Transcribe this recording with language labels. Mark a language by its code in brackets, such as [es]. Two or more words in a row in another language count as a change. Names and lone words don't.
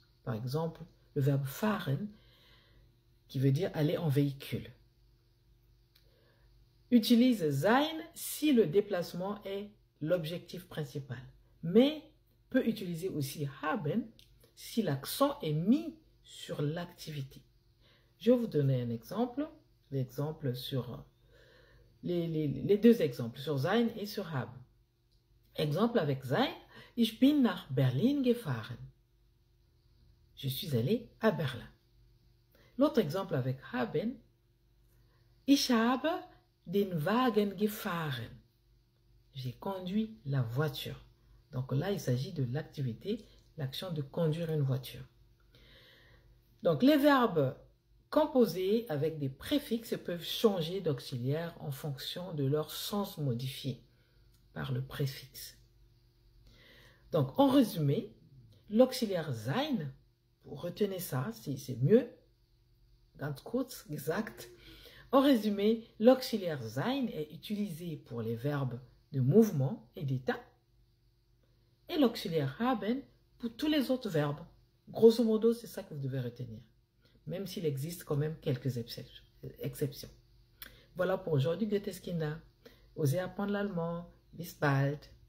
[fr] Par exemple, le verbe fahren, qui veut dire aller en véhicule, utilise sein si le déplacement est l'objectif principal, mais peut utiliser aussi haben si l'accent est mis sur l'activité. Je vais vous donner un exemple, l'exemple sur les deux exemples, sur sein et sur haben. Exemple avec sein, [de] ich bin nach Berlin gefahren. [fr] Je suis allé à Berlin. L'autre exemple avec haben, [de] ich habe den Wagen gefahren. [fr] J'ai conduit la voiture. Donc là, il s'agit de l'activité, l'action de conduire une voiture. Donc les verbes composés avec des préfixes peuvent changer d'auxiliaire en fonction de leur sens modifié par le préfixe. Donc en résumé, l'auxiliaire sein, pour retenir ça, c'est mieux, [de] ganz kurz gesagt. [fr] En résumé, l'auxiliaire sein est utilisé pour les verbes de mouvement et d'état et l'auxiliaire haben pour tous les autres verbes. Grosso modo, c'est ça que vous devez retenir, même s'il existe quand même quelques exceptions. Voilà pour aujourd'hui, Goetheskinder. Osez apprendre l'allemand. [de] Bis bald.